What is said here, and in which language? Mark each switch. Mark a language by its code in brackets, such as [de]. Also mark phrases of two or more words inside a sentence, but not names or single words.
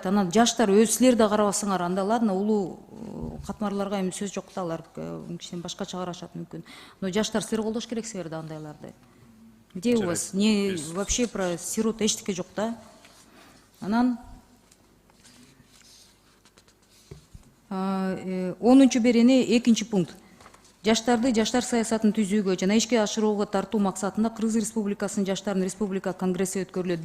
[ky] Анан жаштар өз силер да карабасыңар, анда ладно, улуу катмарларга эми сөз жок да, алар кичине башкача карашат мүмкүн. Но жаштар силер колдош керексиңер да андайларды. [ru] Где у вас? Не вообще про сирот [ky] эчтеке жок да. Анан 10-чу берене 2-чи пункт. Жаштарды жаштар саясатын түзүүгө жана ишке ашырууга тартуу максатында Кыргыз Республикасынын жаштардын республика конгресси өткөрүлөт.